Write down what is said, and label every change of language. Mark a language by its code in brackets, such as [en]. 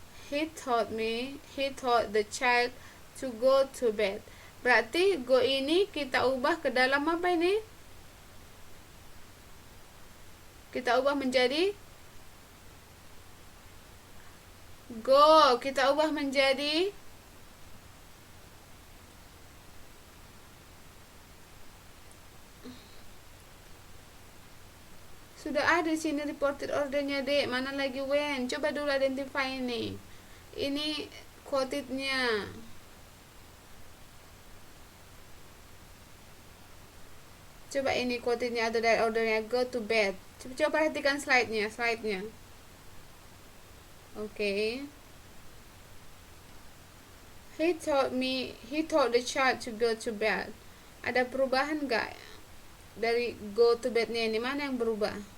[en] He told the child to go to bed. [id] Berarti go ini kita ubah ke dalam apa ini? Kita ubah menjadi go. Kita ubah menjadi sudah ada di sini reported ordernya, Dek. Mana lagi when? Coba dulu identify ini. Ini quotednya. Coba ini quotednya atau dari ordernya [en] go to bed. [id] Coba perhatikan slide-nya. Oke. [en] He told the child to go to bed. [id] Ada perubahan nggak dari go to bed-nya ini? Mana yang berubah?